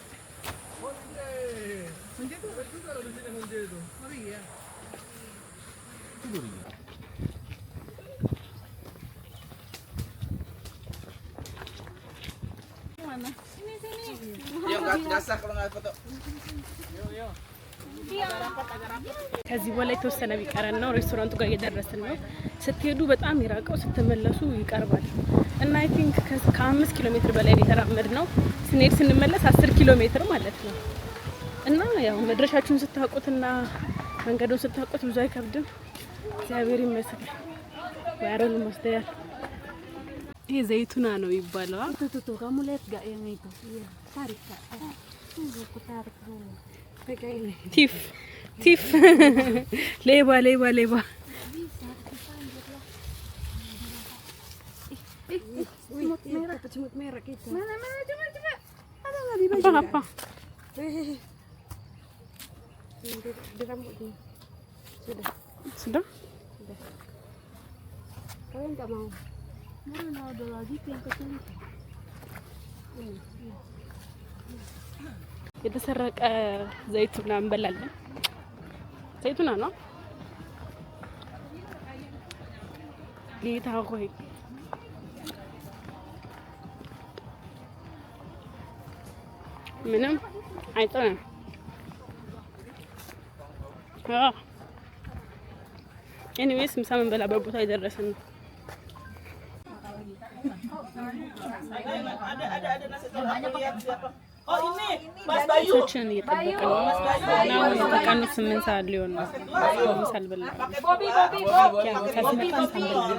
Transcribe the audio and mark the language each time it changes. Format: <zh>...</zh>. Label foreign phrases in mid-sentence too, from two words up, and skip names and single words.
<id>Honje itu juga ada di sini honje itu. Oh iya. Tidur ya. Mana? Sini. Yo enggak sah kalau enggak foto. Yo.</id> <am>ከዚህ በኋላ የተወሰነ ቢቀረን ነው። ሬስቶራንቱ ጋር እየደረስን ነው። ስትሄዱ በጣም ይራቀው፣ ስትመለሱ ይቀርባል እና</am> <en>I think</en> <am>ከ5 ኪሎ ሜትር በላይ የተራመድ ነው። ስንሄድ ስንመለስ 10 ኪሎ ሜትር ማለት ነው። እና ያው መድረሻችሁን ስታውቁትና መንገዱን ስታውቁት ብዙ አይከብድም። እግዚአብሔር ይመስገን። ወያረን መስደያል። ይሄ ዘይቱና ነው ይባላል።</am> <id>kamu lihat gak yang itu? Iya, tarik Kak. Tunggu aku tarik dulu. Pegang ini.</id> <am>ቲፍ ሌባ</am> <id>Semut merah gitu. Mana coba. Ada enggak di baju? apa Di rambutnya. sudah Kalian enggak mau? Mana ada lagi yang kecil.</id> <am>የተሰረቀ ዘይቱና እንበላለን። ዘይቱና ነው ጌታ ሆይ ምንም አይጠናም። ኤኒዌይስ ምሳ የምንበላበት ቦታ የደረስን ነው። ሰዎችን እየጠበቅን ነው እና ከቀኑ 8 ሰዓት ሊሆን ነው። ምሳ አልበላንም። ከስመጣን ሳንበላ</am>